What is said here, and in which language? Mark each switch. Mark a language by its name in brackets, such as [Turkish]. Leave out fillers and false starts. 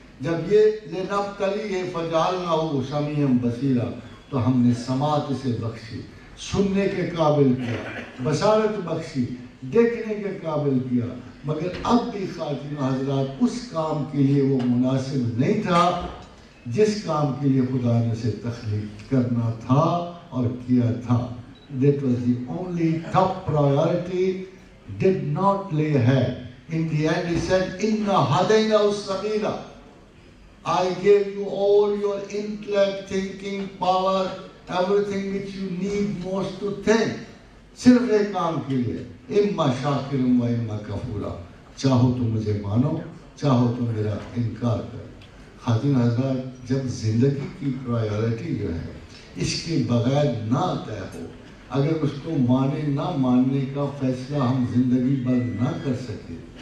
[Urdu] جب یہ [Arabic] لِنَبْتَلِيَهُ فَجَعَلْنَاهُ سَمِيعًا بَصِيرًا، [Urdu] تو ہم نے سماعت اسے بخشی، سننے کے قابل کیا، بصارت بخشی، دیکھنے کے قابل کیا. مگر اب بھی خواتین و حضرات اس کام کے لیے وہ مناسب نہیں تھا جس کام کے لیے خدا نے اسے تخلیق کرنا تھا اور کیا تھا. [English] That was the only top priority. Did not lay ahead. In the end he said, [Arabic] Inna hadayna us-sabila. [English] I gave you all your intellect, thinking, power, everything which you need most to think. [Urdu] صرف ایک کام کے لیے، [Arabic] اما شاکرم و اما کفورا، [Urdu] چاہو تو مجھے مانو، چاہو تو میرا انکار کرو. خواتین حضرات، جب زندگی کی پرائیورٹی جو ہے اس کے بغیر نہ طے ہو، اگر اس کو مانے نہ ماننے کا فیصلہ ہم زندگی بھر نہ کر سکے،